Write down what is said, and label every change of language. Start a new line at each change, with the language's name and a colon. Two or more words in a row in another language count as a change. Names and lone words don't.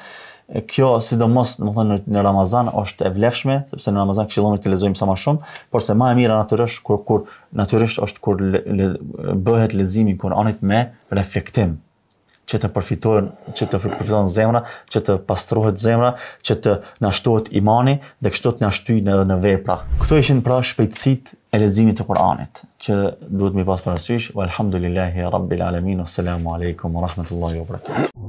Albanian: Kjo sidomos, domethënë, në Ramazan është e vlefshme, sepse në Ramazan këshillohet të lexojmë sa më shumë, por se më e mira natyrisht kur natyrisht është kur bëhet leximi I Kur'anit me reflektim, që të përfiton zemra, që të pastrohet zemra, që të na shtohet imani dhe kështu të na shtyjnë edhe në vepra. Këto ishin pra shpejtësitë e leximit të Kur'anit, që duhet mi pas parasysh.
Arabic: والحمد لله رب العالمين، والسلام عليكم ورحمة الله وبركاته.